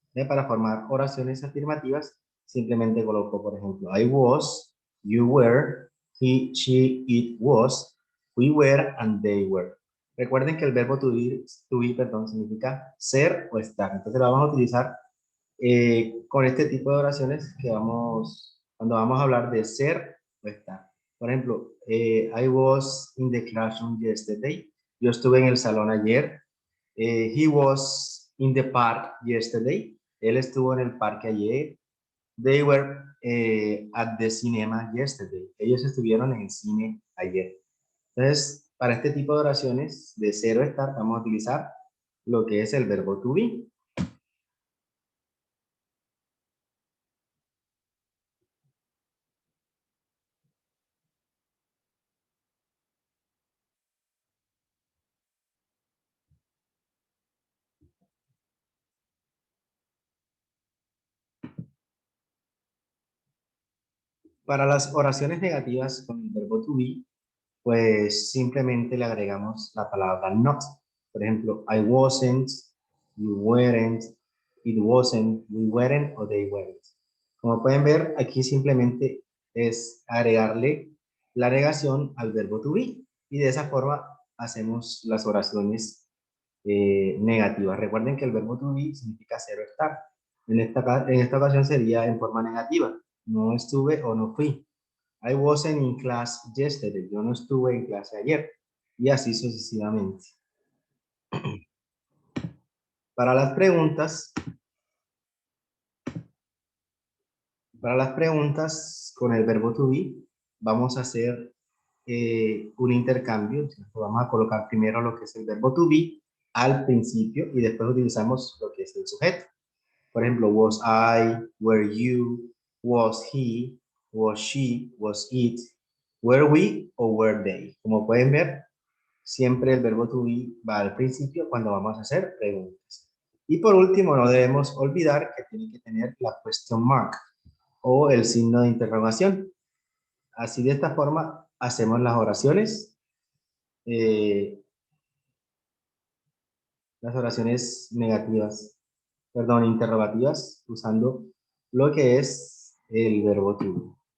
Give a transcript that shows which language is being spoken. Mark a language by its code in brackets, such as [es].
[es] Para formar oraciones afirmativas, simplemente coloco, por ejemplo, [en] I was, you were, he, she, it was, we were, and they were. [es] Recuerden que el verbo to be, perdón, significa ser o estar. Entonces lo vamos a utilizar con este tipo de oraciones que cuando vamos a hablar de ser o estar. Por ejemplo, [en] I was in the classroom yesterday. [es] Yo estuve en el salón ayer. [en] He was in the park yesterday. [es] Él estuvo en el parque ayer. [en] They were at the cinema yesterday. [es] Ellos estuvieron en el cine ayer. Entonces, para este tipo de oraciones de ser o estar, vamos a utilizar lo que es el verbo to be. Para las oraciones negativas con el verbo to be, pues simplemente le agregamos la palabra not. Por ejemplo, [en] I wasn't, you weren't, it wasn't, we weren't o they weren't. [es] Como pueden ver, aquí simplemente es agregarle la negación al verbo to be y de esa forma hacemos las oraciones negativas. Recuerden que el verbo to be significa ser o estar. En esta ocasión sería en forma negativa. No estuve o no fui. [en] I wasn't in class yesterday. [es] Yo no estuve en clase ayer. Y así sucesivamente. Para las preguntas, con el verbo to be, vamos a hacer un intercambio. Vamos a colocar primero lo que es el verbo to be al principio y después utilizamos lo que es el sujeto. Por ejemplo, [en] was I, were you, was he, was she, was it, were we o were they. [es] Como pueden ver, siempre el verbo to be va al principio cuando vamos a hacer preguntas. Y por último, no debemos olvidar que tiene que tener la question mark. o el signo de interrogación. Así de esta forma hacemos eh, las oraciones negativas, perdón, interrogativas, usando lo que es el verbo to be.